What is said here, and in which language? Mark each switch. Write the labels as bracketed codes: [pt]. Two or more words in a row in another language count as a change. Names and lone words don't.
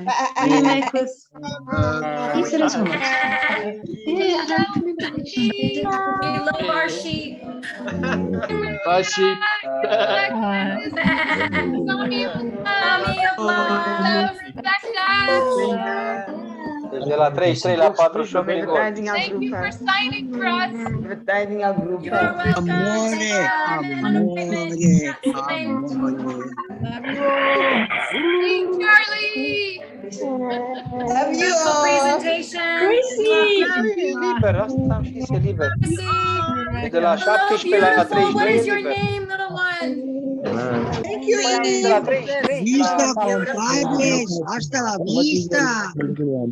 [en] What do you make with? He said it's hummus. Yeah, I don't remember. We love our sheep. Bye, sheep. Mommy of love, Rebecca. [ro] De la 33 la 48 prin gol. [en] Advertising al Thank you for grupo. signing for us. [es] Advertising al grupo. [en] You're welcome. [it] Amore, amore. [en] Hey, Charlie. Love you Beautiful all. presentation. [ro] E liber, asta am știți, e liber. Chrissy. E de la [en] Hello, [ro] 17 la [en] beautiful. What [ro] 33 e [en] is your [ro] liber. [en] name, little one? Thank you, [ro] De la Eve. 33. [es] Vista, compadres. Hasta la vista.